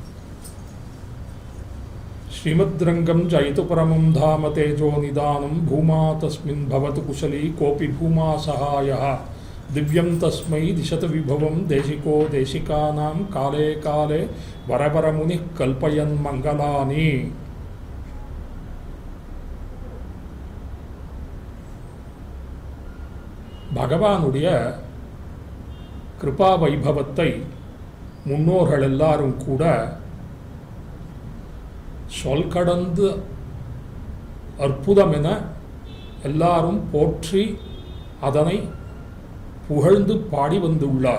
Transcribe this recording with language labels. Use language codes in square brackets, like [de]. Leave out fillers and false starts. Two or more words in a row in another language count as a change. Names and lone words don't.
[sa] श्रीमद्रङ्गं जयतु परमं धाम तेजोनिदानं भूमा तस्मिन् भवतु कुशली कोऽपि भूमा सहायः। दिव्यं तस्मै दिशतु विभवं देशिको देशिकानां काले काले वरवरमुनिः कल्पयन् मङ्गलानि। [ta] பகவானுடைய கிருபா வைபவத்தை முன்னோர்கள் எல்லாரும் கூட சொல் கடந்து அற்புதம் என எல்லாரும் போற்றி அதனை புகழ்ந்து பாடி வந்துள்ளார்.